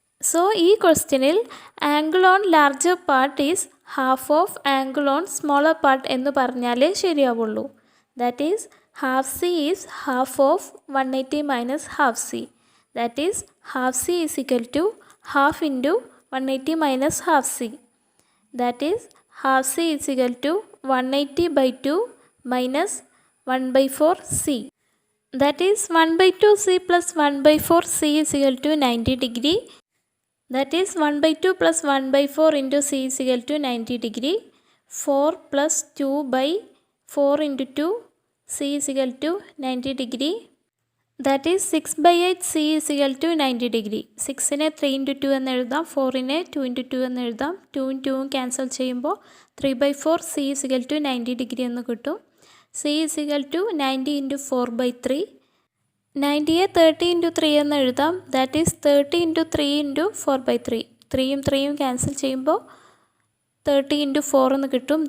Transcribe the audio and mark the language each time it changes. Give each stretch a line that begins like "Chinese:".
English: so
Malayalam: ഈ ക്വസ്റ്റ്യനിൽ
English: angle on larger part is half of angle on smaller part
Malayalam: എന്ന് പറഞ്ഞാലേ ശരിയാവുള്ളൂ.
English: That is half c is half of 180 minus half c. That is half c is equal to half into 180 minus half c. That is half c is equal to 180 by 2 minus 1 by 4 c. That is 1 by 2 c plus 1 by 4 c is equal to 90 degree. That is 1 by 2 plus 1 by 4 into c is equal to 90 degree. 4 plus 2 by 4 into 2 c is equal to 90 degree. That is 6 by 8 c is equal to 90 degree.
Malayalam: 6നെ 3 into 2 എന്ന് എഴുതാം, 4നെ 2 into 2 എന്ന് എഴുതാം. 2ഉം 2ഉം cancel ചെയ്യുമ്പോൾ
English: 3 by 4 c is equal to 90 degree
Malayalam: എന്ന് കിട്ടും.
English: c is equal to 90 into 4 by 3. 90യെ 30 into 3
Malayalam: എന്ന് എഴുതാം.
English: That is 30 into 3 into 4 by 3.
Malayalam: 3ഉം 3ഉം cancel ചെയ്യുമ്പോൾ 30 into 4 എന്ന് കിട്ടും.